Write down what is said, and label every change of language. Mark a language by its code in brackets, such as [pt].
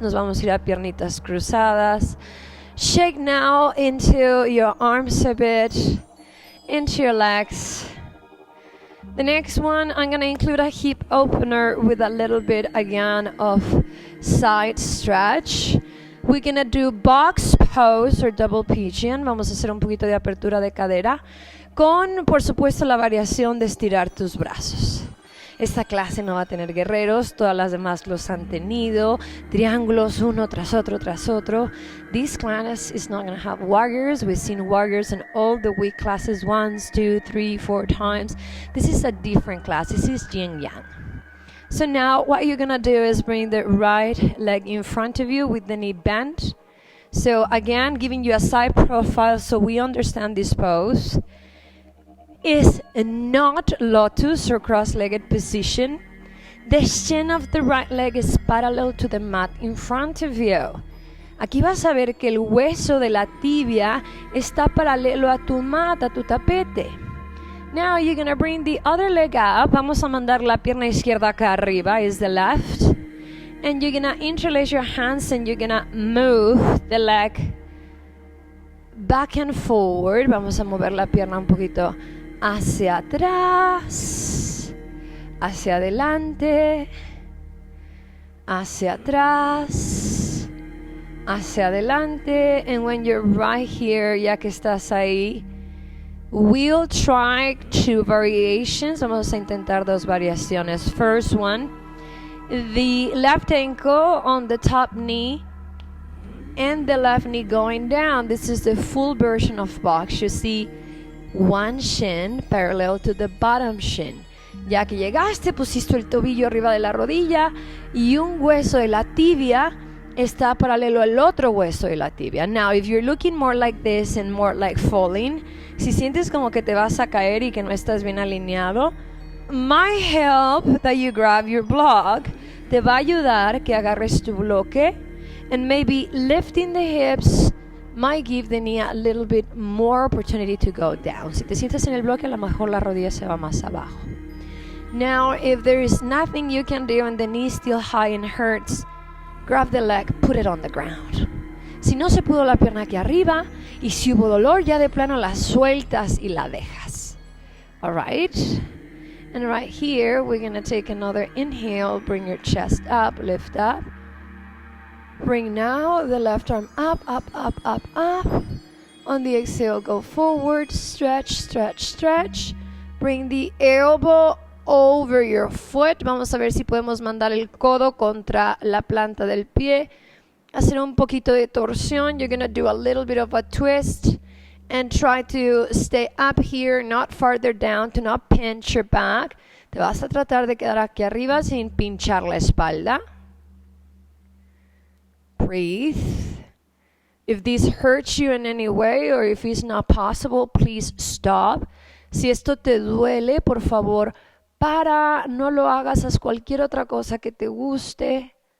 [es] Nos vamos a ir a piernitas cruzadas. [en] Shake now into your arms a bit. Into your legs. The next one, I'm going to include a hip opener with a little bit again of side stretch. We're going to do box pose or double pigeon. [es] Vamos a hacer un poquito de apertura de cadera con, por supuesto, la variación de estirar tus brazos. Esta clase no va a tener guerreros, todas las demás los han tenido. Triángulos uno tras otro tras otro. [en] This class is not going to have warriors. We've seen warriors in all the week classes 1, 2, 3, 4 times. This is a different class. This is yin yang. So now what you're going to do is bring the right leg in front of you with the knee bent. So again, giving you a side profile so we understand this pose. Is not lotus or cross-legged position. The shin of the right leg is parallel to the mat in front of you. [es] Aquí vas a ver que el hueso de la tibia está paralelo a tu mat, a tu tapete. [en] Now you're going to bring the other leg up. [es] Vamos a mandar la pierna izquierda acá arriba, [en] is the left. And you're going to interlace your hands and you're going to move the leg back and forward. [es] Vamos a mover la pierna un poquito hacia atrás, hacia adelante, hacia atrás, hacia adelante. [en] And when you're right here, [es] ya que estás ahí, [en] we'll try 2 variations. [es] Vamos a intentar 2 variaciones. [en] First one, the left ankle on the top knee and the left knee going down. This is the full version of box. You see one shin parallel to the bottom shin. [es] Ya que llegaste, pusiste el tobillo arriba de la rodilla y un hueso de la tibia está paralelo al otro hueso de la tibia. [en] Now, if you're looking more like this and more like falling, [es] si sientes como que te vas a caer y que no estás bien alineado, [en] my help that you grab your block [es] te va a ayudar que agarres tu bloque [en] and maybe lifting the hips might give the knee a little bit more opportunity to go down. [es] Si te sientes en el bloque, a lo mejor la rodilla se va más abajo. [en] Now, if there is nothing you can do and the knee is still high and hurts, grab the leg, put it on the ground. [es] Si no se pudo la pierna aquí arriba y si hubo dolor, ya de plano la sueltas y la dejas. [en] Alright? And right here, we're going to take another inhale. Bring your chest up, lift up. Bring now the left arm up, up, up, up, up. On the exhale, go forward, stretch, stretch, stretch. Bring the elbow over your foot. [es] Vamos a ver si podemos mandar el codo contra la planta del pie. Hacer un poquito de torsión. [en] You're going to do a little bit of a twist. And try to stay up here, not farther down, to not pinch your back. [es] Te vas a tratar de quedar aquí arriba sin pinchar la espalda. [en] Breathe. If this hurts you in any way or if it's not possible, please stop. [es] Si esto te duele, por favor, para, no lo hagas, haz cualquier otra cosa que te guste.